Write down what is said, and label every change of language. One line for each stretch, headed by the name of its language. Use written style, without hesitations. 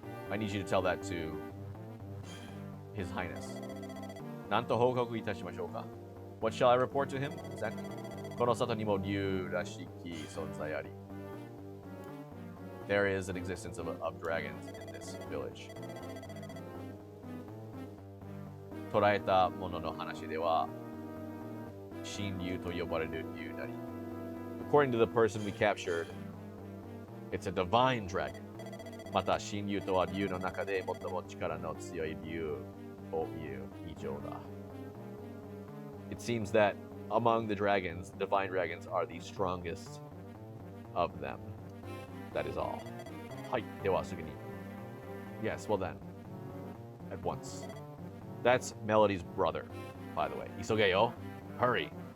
English: I need you to tell that to His Highness.
Japanese: 何と報告いたしましょうか
English: What shall I report to him?
Japanese: この里にも竜らしき存在あり。
English: There is an existence of dragons in this village.
Japanese: 捕らえたものの話では、神竜と呼ばれる竜なり。
English: According to the person we captured, it's a divine dragon.
Japanese: また神竜とは竜の中で最も力の強い竜をいう以上だ。
English: It seems that among the dragons, divine dragons are the strongest of them. That is all.
Japanese: Hai, dewa sugu ni.
English: Yes, well then. At once. That's Melody's brother, by the way.
Japanese: Isoge yo.
English: Hurry.